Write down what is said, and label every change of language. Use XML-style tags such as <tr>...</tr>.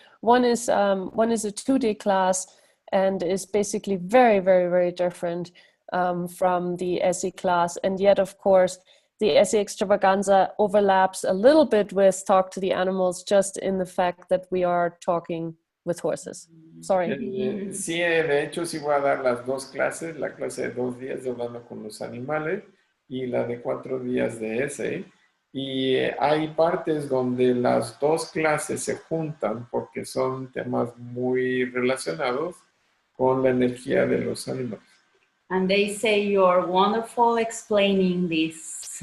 <en>One is a 2-day class and is basically very, very, very different from the ESSE class. And yet, of course, the ESSE extravaganza overlaps a little bit with Talk to the Animals, just in the fact that we are talking with horses. Sorry.</en> <es>Sí, de hecho, sí voy a dar las 2 clases, la clase de 2 días de hablando con los animales y la de 4 días de ESSE. Y hay partes donde las 2 clases se juntan porque son temas muy relacionados con la energía de los animales.</es> <en>And they say you're wonderful explaining this.</en>